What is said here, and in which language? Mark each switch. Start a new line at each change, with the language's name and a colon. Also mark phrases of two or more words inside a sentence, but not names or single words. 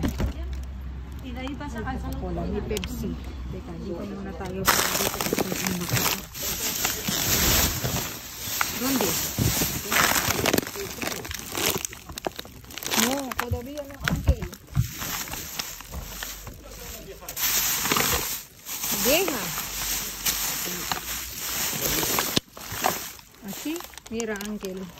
Filipino: Coca-Cola, may Pepsi. Teka, dito muna tayo.
Spanish: ¿Dónde? No, todavía no, Ángel. Deja. Así, mira, Ángel.